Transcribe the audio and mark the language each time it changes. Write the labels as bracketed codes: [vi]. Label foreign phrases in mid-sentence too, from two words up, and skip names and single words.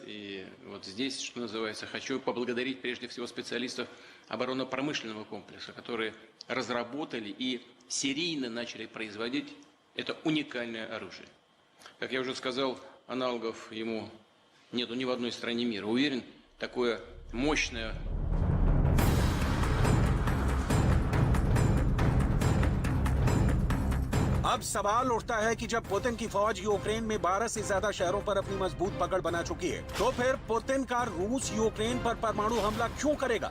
[ru] И вот здесь, что называется, хочу поблагодарить прежде всего специалистов оборонно-промышленного комплекса, которые разработали и серийно начали производить это уникальное оружие. Как я уже сказал, аналогов ему нету ни в одной стране мира. Уверен, такое мощное [hi] अब सवाल उठता है कि जब पुतिन की फौज यूक्रेन में 12 से ज्यादा शहरों पर अपनी मजबूत पकड़ बना चुकी है, तो फिर पुतिन का रूस यूक्रेन पर परमाणु हमला क्यों करेगा?